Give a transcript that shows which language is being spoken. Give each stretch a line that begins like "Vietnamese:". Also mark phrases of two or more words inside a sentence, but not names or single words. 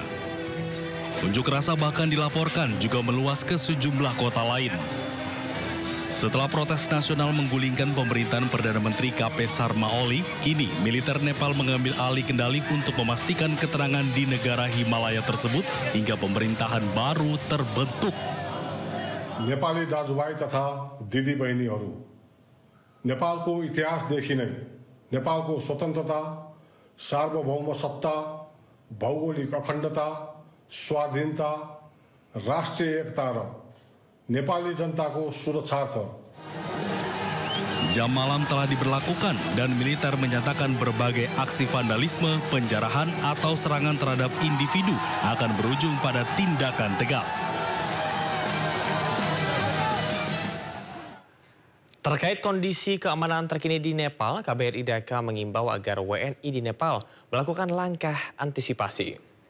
Indonesian: Unjuk rasa bahkan dilaporkan juga meluas ke sejumlah kota lain. Setelah protes nasional menggulingkan pemerintahan Perdana Menteri KP Sharma Oli, kini militer Nepal mengambil alih kendali untuk memastikan keterangan di negara Himalaya tersebut hingga pemerintahan baru terbentuk.
Nepali: नेपाली दाजुभाइ तथा दिदी बहिनीहरू, नेपालको इतिहासदेखि नै नेपालको स्वतन्त्रता, सार्वभौम सत्ता, भौगोलिक अखण्डता, स्वाधीनता, राष्ट्रिय एकता र नेपाली जनताको सुरक्षार्थ
Indonesian: Jam malam telah diberlakukan dan militer menyatakan berbagai aksi vandalisme, penjarahan atau serangan terhadap individu akan berujung pada tindakan tegas. Terkait kondisi keamanan terkini di Nepal, KBRI Dhaka mengimbau agar WNI di Nepal melakukan langkah antisipasi.